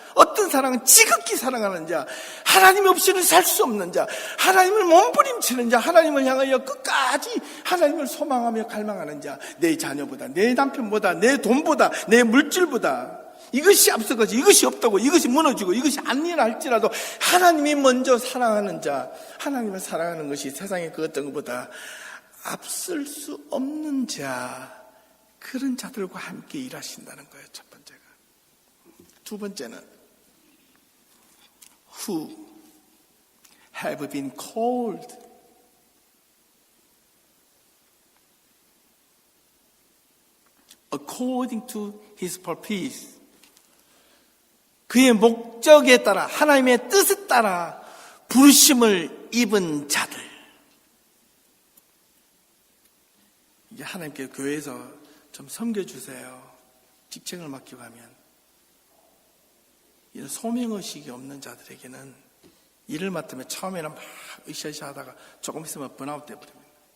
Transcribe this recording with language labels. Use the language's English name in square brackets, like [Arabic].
[Korean] 어떤 사랑은 지극히 사랑하는 자, 하나님 없이는 살 수 없는 자, 하나님을 몸부림치는 자, 하나님을 향하여 끝까지 하나님을 소망하며 갈망하는 자, 내 자녀보다, 내 남편보다, 내 돈보다, 내 물질보다 이것이 앞서가지 이것이 없다고 이것이 무너지고 이것이 안 일할지라도 하나님이 먼저 사랑하는 자, 하나님을 사랑하는 것이 세상의 그 어떤 것보다 앞설 수 없는 자, 그런 자들과 함께 일하신다는 거예요. 첫 번째가. 두 번째는 [English] who have been called according to His purpose. [Korean] 그의 목적에 따라 하나님의 뜻에 따라 부르심을 입은 자들. 이게 하나님께 교회에서 좀 섬겨주세요. 직책을 맡기고 하면 이런 소명의식이 없는 자들에게는 일을 맡으면 처음에는 막 으쌰으쌰 하다가 조금 있으면 번아웃 돼버립니다.